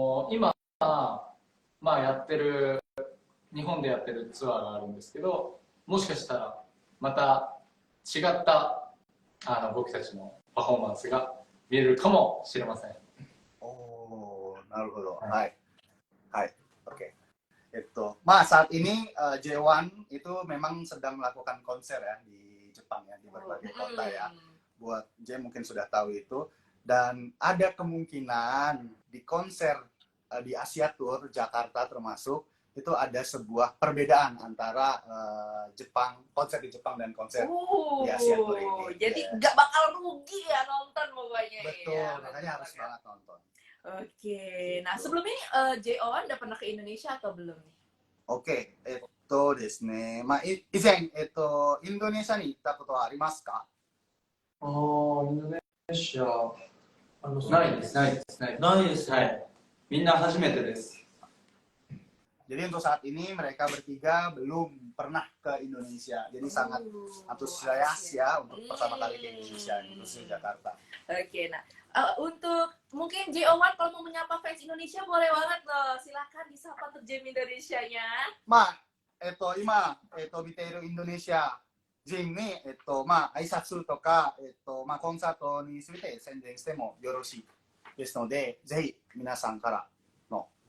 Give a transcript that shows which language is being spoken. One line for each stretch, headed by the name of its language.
Japanese: 今まあやってる日本でやってるツアーがあるんですけど、もしかしたらまた違った僕たちのパフォーマンスが見れるかもしれません。 Oh, なるほど。はい。はい。Oke.
Indonesian: Ma saat ini J1 itu memang sedang melakukan konser ya di Jepang ya, di berbagai kota ya. Buat J mungkin sudah tahu itu. Dan ada kemungkinan di konser di Asia Tour Jakarta termasuk itu ada sebuah perbedaan antara Jepang, konser di Jepang dan konser di Asia Tour ini. Jadi Ya. nggak bakal rugi ya nonton pokoknya. Betul, ya. makanya harus banget nonton. Oke, nah sebelum ini JO1 udah pernah ke Indonesia atau belum nih?
Japanese: Oke, ですね。まあ、以前、インドネシアに行ったことはありますか？インドネシア、ないです。ないです。はい。みんな初めてです。
Indonesian: Jadi untuk saat ini mereka bertiga belum pernah ke Indonesia. Jadi sangat antusias ya untuk pertama kali ke Indonesia, khususnya Jakarta. Oke, nah untuk mungkin JO1 kalau mau menyapa fans Indonesia boleh banget loh. Silakan disapa untuk Jam Indonesia-nya.
Japanese: まあ、今、見ているインドネシア人に、まあ、挨拶とか、まあ、コンサートについて宣伝してもよろしいですので、ぜひ皆さんからの。